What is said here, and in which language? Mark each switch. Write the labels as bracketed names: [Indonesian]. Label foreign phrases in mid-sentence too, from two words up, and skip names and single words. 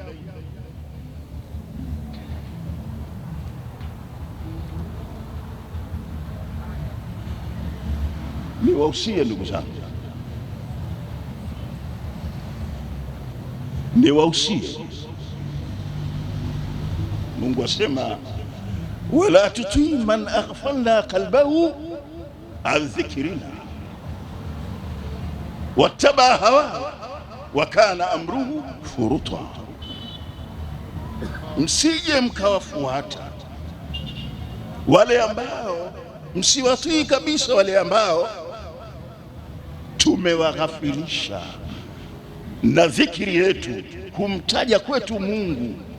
[Swahili] Niwausie ndugu zangu, niwausie. Mungu asema [Arabic] ولا تطع من أغفلنا قلبه عن ذكرنا واتبع هواه وكان أمره فرطا. [Swahili] Msije mkawafuata wale ambao, msiwatii kabisa wale ambao tumewaghafilisha na dhikri yetu, kumtaja kwetu Mungu.